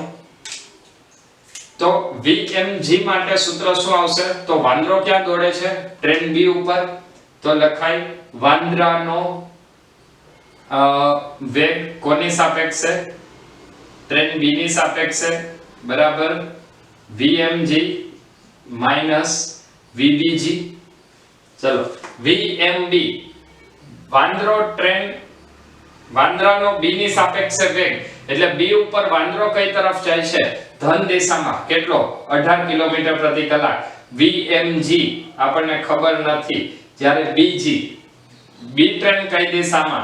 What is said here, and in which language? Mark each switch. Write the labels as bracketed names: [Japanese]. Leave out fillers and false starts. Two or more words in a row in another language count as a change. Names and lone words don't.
[Gujarati] તો vmg માટે સૂત્ર શું આવશે? તો વાંદરો ક્યાં દોડે છે? ટ્રેન B ઉપર. તો લખાય વાંદરાનો વેગ કોની સાપેક્ષે? ટ્રેન B ની સાપેક્ષે, બરાબર vmg minus vbg. ચલો, vmb વાંદરાનો B ની સાપેક્ષે વેગ એટલે B ઉપર વાંદરો કઈ તરફ જાય છે? ધન દિશામાં. કેટલો? 18 કિલોમીટર પ્રતિ કલાક. VMG આપણને ખબર નથી. જ્યારે BG, B ટ્રેન કઈ દિશામાં?